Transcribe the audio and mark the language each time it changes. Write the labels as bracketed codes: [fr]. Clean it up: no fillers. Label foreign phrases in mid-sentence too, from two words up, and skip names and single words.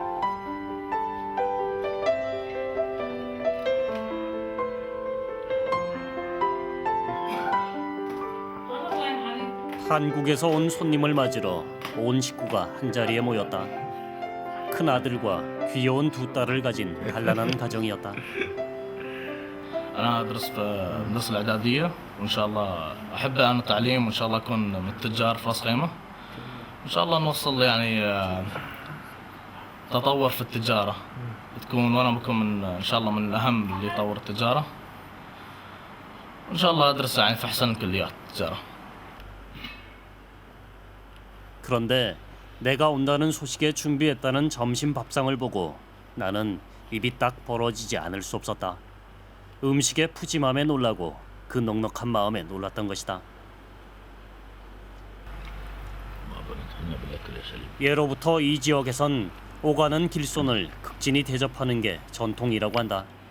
[ko] 한국에서 온 손님을 맞으러 온 식구가 한자리에 모였다. 큰 아들과 귀여운 두 딸을 가진 단란한 가정이었다. [ar] أنا أدرس في المدرسة الإعدادية وإن شاء الله أحب أنا التعليم وإن شاء الله أكون من التجار في رأس خيمة وإن شاء الله نوصل يعني تطور في التجارة بتكون وأنا بكون من إن شاء الله من الأهم اللي يطور التجارة وإن شاء الله أدرس يعني في أحسن الكليات التجارة. [ko] 그런데 내가 온다는 소식에 준비했다는 점심 밥상을 보고 나는 입이 딱 벌어지지 않을 수 없었다. 음식의 푸짐함에 놀라고 그 넉넉한 마음에 놀랐던 것이다. 예로부터 이 지역에선 오가는 길손을 극진히 대접하는 게 전통이라고 한다.